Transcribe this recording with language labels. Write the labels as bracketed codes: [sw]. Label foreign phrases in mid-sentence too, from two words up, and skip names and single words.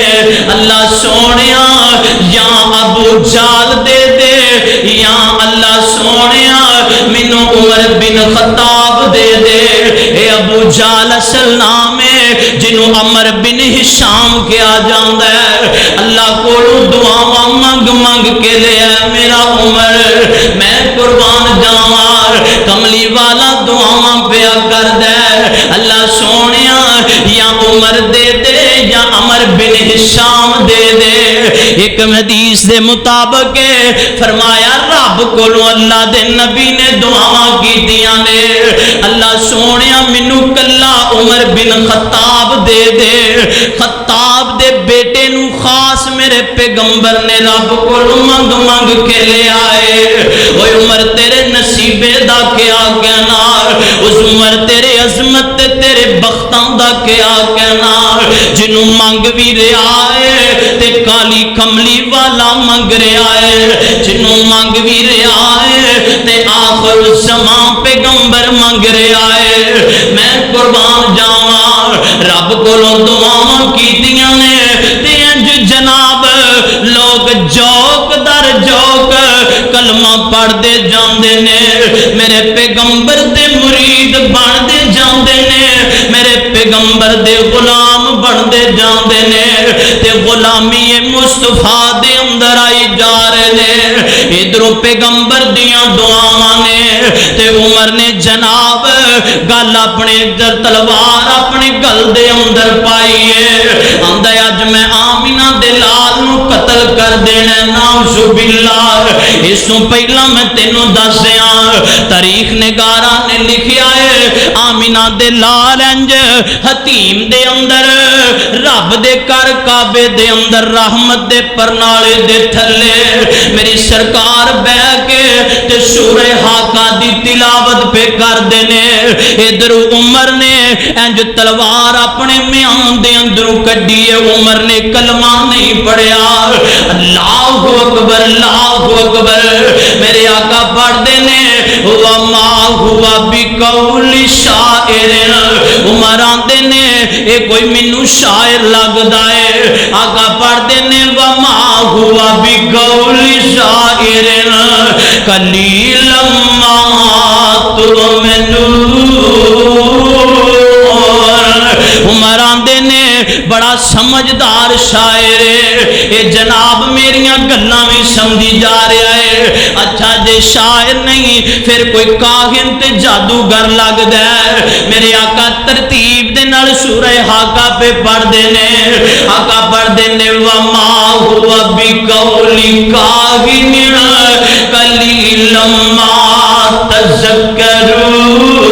[pa] اللہ سونیا یا ابو جال دے یا اللہ سونیا مینوں عمر بن خطاب دے دے. اے ابو جہل اصل نام ہے جنوں عمر بن ہشام کیا جاندا ہے. اللہ کولوں دعاواں منگ منگ کے لیا میرا عمر میں قربان جاواں. کملی والا دعاواں پیا کردا ہے اللہ سونیا یا عمر دے دے یا عمر بن ہشام دے دے. ایک حدیث دے مطابق فرمایا رب کولوں اللہ دے نبی نے دعاواں کیتیاں نے اللہ سونیا مینوں کلا عمر بن خطاب دے دے. خطاب دے بیٹے نو خاص میرے پیغمبر نے رب کولوں منگ منگ کے لے آئے. اوے عمر تیرے نصیبے دا کیا کہنا, اس عمر تیرے عظمت تیرے بختاں دا کیا کہنا جنوں منگ بھی رہا ہے تے کالی کملی والا منگ رہا ہے, جنوں منگ بھی رہا ہے تے آخر الزمان پیغمبر منگ رہا ہے. میں قربان جاواں رب کولوں دعاواں کیتیاں نے تے انج جناب لوگ جوک در جوک کلمہ پڑھتے جاندے نے میرے پیغمبر دے مرید بنتے جاندے نے میرے پیغمبر دے غلام بنتے جاندے نے تے غلامی مصطفیٰ دے اندر آئی جا رہے نے. ادھروں پیغمبر دیاں دعاواں نے تے عمر نے جناب گل اپنے تلوار اپنے گل دے اندر پائی ہے. آندا اج میں آمینہ دے لال نو قتل کر دینا [ar] نعوذ باللہ. [pa] اس تو پہلا میں تینوں دس دیاں تاریخ نگاراں نے لکھیا ہے آمینہ دے لال انج حتیم دے اندر رب دے کر کعبے دے اندر رحمت دے پرنالے دے تھلے میری سرکار بہ کے تے سورہ حاقہ دی تلاوت پہ کر دینے. ادھر عمر نے انج تلوار اپنے میان دے اندروں کڈی ہے. عمر نے کلمہ نہیں پڑھیا. [ar] اللہ اکبر اللہ اکبر [pa] میرے آقا پڑھ دینے [ar] وما ہوا بقول شاعر. [pa] عمر آندے نے اے کوئی مینوں شاعر لگدا ہے. آقا پڑھ دینے [ar] وما ہوا بقول شاعر قلیلا ما تؤمنون. [pa] عمر آندے نے بڑا سمجھدار شاعر ہے اے جناب میریاں گلاں بھی سمجھی جا رہا ہے. اچھا جے شاعر نہیں پھر کوئی کاہن تے جادوگر لگدا ہے. میرے آقا ترتیب دے نال سورہ حاقہ پہ پڑھ دینے. آقا پڑھ دینے [ar] وما ہوا بقول کاہن قلیلا ما تذکرون.